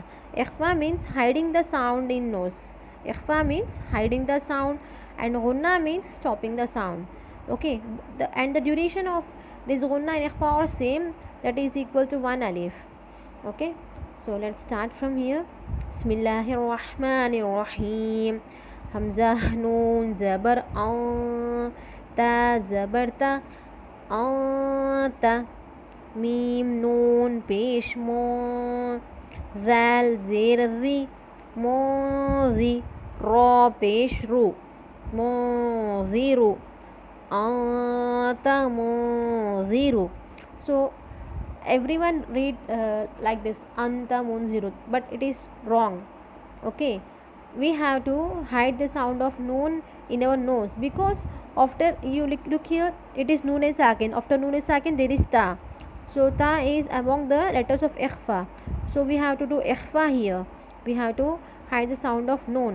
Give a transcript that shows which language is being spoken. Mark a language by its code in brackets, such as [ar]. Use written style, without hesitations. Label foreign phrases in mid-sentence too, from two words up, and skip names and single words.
[en] Ikhfa means hiding the sound in nose. Ikhfa means hiding the sound and gunna means stopping the sound. Okay, and the duration of this gunna and ikhfa are same, that is equal to one alif. Okay, so let's start from here. [ar] بسم الله الرحمن الرحيم. [ur] همزہ نون زبر تا زبر تا تا، میم نون پیش مو، ذال زیر ری مو ری، را پیش رو مو زیرو، تا مو زیرو. [en] So everyone read like this, [ar] أنت منذر, [en] but it is wrong. Okay, we have to hide the sound of noon in our nose, because after you look here, it is [ar] نون ساكن, [en] after [ar] نون ساكن [en] there is ta, so ta is among the letters of ikhfa, so we have to do ikhfa here, we have to hide the sound of noon.